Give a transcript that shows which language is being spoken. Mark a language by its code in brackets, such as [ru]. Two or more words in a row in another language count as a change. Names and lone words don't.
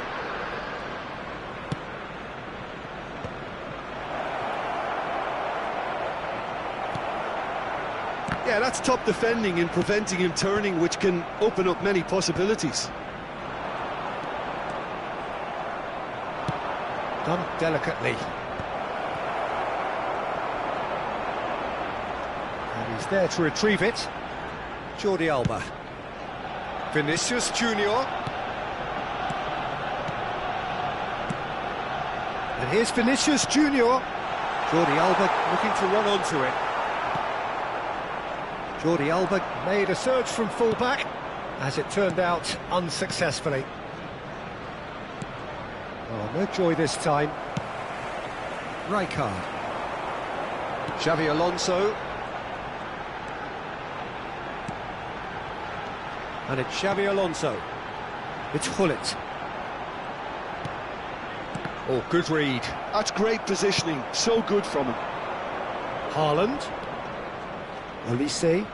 [en] Yeah, that's top defending and preventing him turning, which can open up many possibilities. Done delicately. And he's there to retrieve it. Jordi Alba. Vinicius Junior. And here's Vinicius Junior. Jordi Alba looking to run onto it. Jordi Alba made a surge from full-back, as it turned out unsuccessfully. Oh, no joy this time. Rijkaard. Xavi Alonso. And it's Xavi Alonso. It's Gullit. Oh, good read. That's great positioning, so good from him. Haaland. Olise.